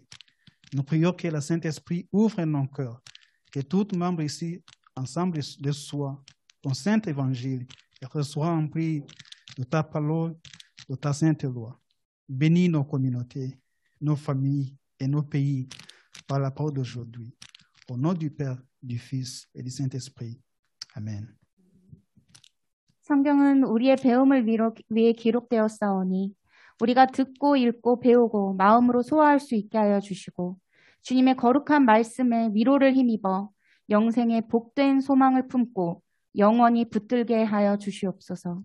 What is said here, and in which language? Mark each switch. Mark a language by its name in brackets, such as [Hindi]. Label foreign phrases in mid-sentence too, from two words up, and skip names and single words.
[French] Nous prions que le Saint-Esprit ouvre nos cœurs, que tout membre ici, ensemble de soi, ton saint évangile, et que soit rempli de ta parole, de ta sainte loi. Bénis nos communautés, nos familles et nos pays par la parole d'aujourd'hui. Au nom du Père, du Fils et du Saint-Esprit. Amen. [Korean] 성경은 우리의 배움을 위해 기록되었사오니 우리가 듣고 읽고 배우고 마음으로 소화할 수 있게 하여 주시고 주님의 거룩한 말씀에 위로를 힘입어 영생의 복된 소망을 품고 영원히 붙들게 하여 주시옵소서.